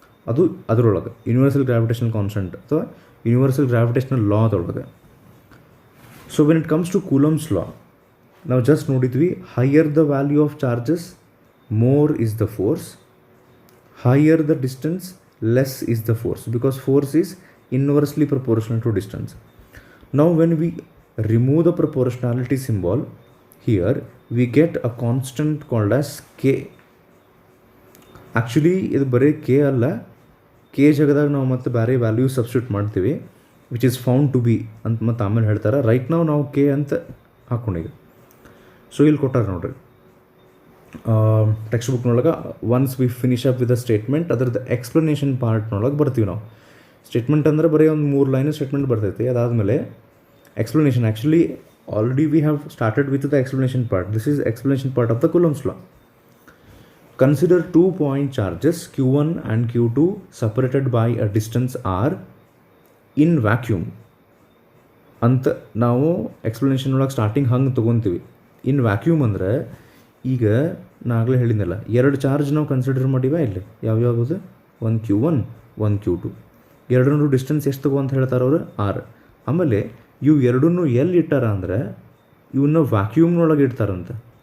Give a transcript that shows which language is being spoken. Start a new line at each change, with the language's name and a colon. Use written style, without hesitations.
Kannada: ಅದು ಅದರೊಳಗೆ universal gravitational constant ಅಥವಾ universal gravitational ಲಾದೊಳಗೆ.
English: so when it comes to Coulomb's law
Kannada: ನಾವು ಜಸ್ಟ್ ನೋಡಿದ್ವಿ,
English: Higher the value of charges more is the force, higher the distance less is the force, because force is inversely proportional to distance. Now when we remove the proportionality symbol here, we get a constant called as K.
Kannada: Actually ಇದು ಬರೀ K ಅಲ್ಲ, K ಜಾಗದಾಗ ನಾವು ಮತ್ತೆ ಬೇರೆ value substitute ಮಾಡ್ತೀವಿ,
English: which is found to be
Kannada: ಅಂತ ಮತ್ತೆ ಆಮೇಲೆ ಹೇಳ್ತಾರೆ. ರೈಟ್ ನಾವು K ಅಂತ ಹಾಕೊಂಡೀಗ. ಸೊ ಇಲ್ಲಿ ಕೊಟ್ಟಾರೆ ನೋಡ್ರಿ text ಬುಕ್ನೊಳಗೆ,
English: once we finish up with the statement
Kannada: ಅದ್ರದ್ದು ಎಕ್ಸ್ಪ್ಲನೇಷನ್ ಪಾರ್ಟ್ನೊಳಗೆ ಬರ್ತೀವಿ ನಾವು. ಸ್ಟೇಟ್ಮೆಂಟ್ ಅಂದರೆ ಬರೀ ಒಂದು 3 ಲೈನ್ ಸ್ಟೇಟ್ಮೆಂಟ್ ಬರ್ತೈತಿ, ಅದಾದಮೇಲೆ explanation. Actually
English: already we have started with the explanation part. This is explanation part of the Coulomb's law. Consider 2 point charges q1 and q2 separated by a distance r in vacuum
Kannada: ಅಂತ ನಾವು explanation ಒಳಗೆ starting ಹಂಗೆ ತೊಗೊತೀವಿ. ಇನ್ vacuum ಅಂದರೆ ಈಗ ನಾಗಲೇ ಹೇಳಿದ್ನಲ್ಲ, 2 charge ನಾವು consider ಮಾಡಿವ ಇಲ್ಲಿ. ಯಾವ್ಯಾವುದು? ಒಂದು q1 ಒಂದು q2. ಎರಡನ್ನೂ ಡಿಸ್ಟೆನ್ಸ್ ಎಷ್ಟು ತಗೋ ಅಂತ ಹೇಳ್ತಾರೆ ಅವರು? ಆರ್. ಆಮೇಲೆ ಇವು ಎರಡನ್ನೂ ಎಲ್ಲಿ ಇಟ್ಟಾರ ಅಂದರೆ ಇವನ್ನ ವ್ಯಾಕ್ಯೂಮ್ನೊಳಗೆ ಇಡ್ತಾರಂತೆ.